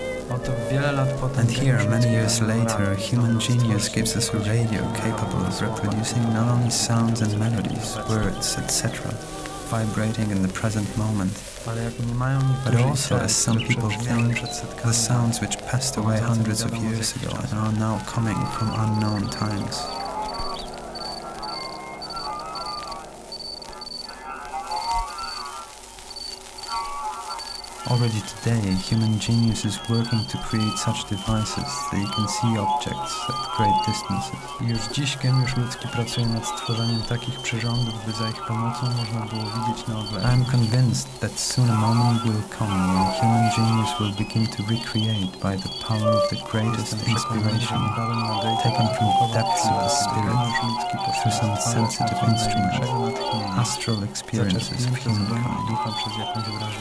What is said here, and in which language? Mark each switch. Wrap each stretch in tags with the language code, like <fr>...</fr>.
<en>And here, many years later, a human genius gives us a radio capable of reproducing not only sounds and melodies, words, etc., vibrating in the present moment, but also, as some people think, the sounds which passed away hundreds of years ago and are now coming from unknown times. Already today, human genius is working to create such devices that you can see objects at great distances.</en> <pl>Już dziś geniusz ludzki pracuje nad stworzeniem takich przyrządów, by za ich pomocą można było widzieć na odległość.</pl> <en>I am convinced that soon a moment will come when human genius will begin to recreate by the power of the greatest inspiration taken from the depths of the spirit through some sensitive instrument, astral experiences of humankind.</en>